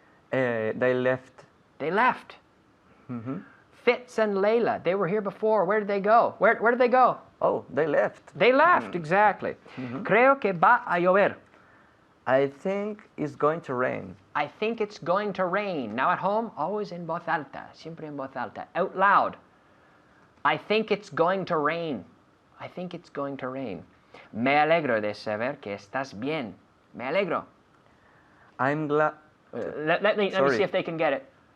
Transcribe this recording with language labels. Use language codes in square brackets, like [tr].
[en] They left. They left. Fitz and Layla, they were here before. Where did they go? Where did they go? Oh, they left. [es] They left, exactly. Creo que va a llover. [en] I think it's going to rain. I think it's going to rain. Now at home, always en voz alta, siempre en voz alta, out loud. I think it's going to rain. I think it's going to rain. [es] Me alegro de saber que estás bien. Me alegro. [en] I'm glad. Let me see if they can get it.